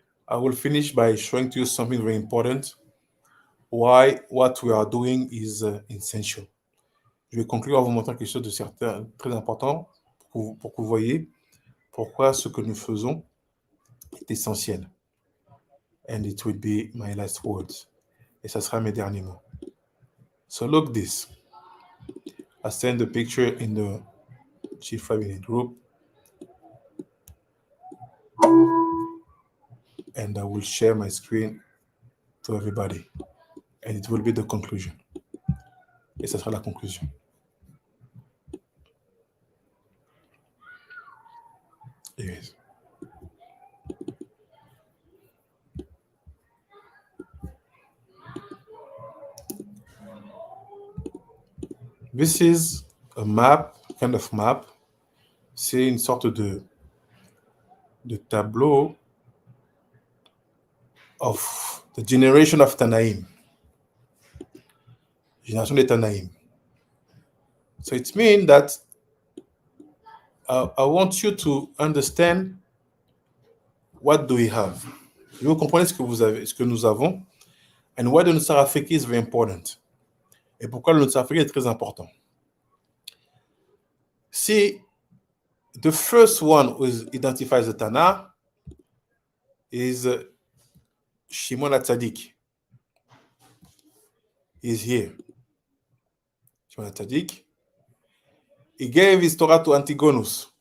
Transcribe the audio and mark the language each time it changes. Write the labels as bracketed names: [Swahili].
[English] I will finish by showing to you something very important. Why what we are doing is essential. [French] Je vais conclure en vous montrant quelque chose de très important pour que vous voyez pourquoi ce que nous faisons est essentiel. [English] And it will be my last words. [French] Et ça sera mes derniers mots. [English] So look this. I send the picture in the Chief Rabbi group. And I will share my screen to everybody. And it will be the conclusion. [French] Et ça sera la conclusion. [English] Yes. This is a map, kind of map. [French] C'est une sorte de tableau [English] of the generation of Tanaim. [French] Génération des Tanaim. [English] So it means that I want you to understand what do we have. [French] Vous comprenez ce que nous avons, [English] and why the Nusakh Afriki is very important. [French] Et pourquoi le Nusakh Afriki est très important. [English] See, the first one who identifies the Tana is Shimon HaTzadik. He's here. Shimon HaTzadik. He gave his Torah to Antigonus.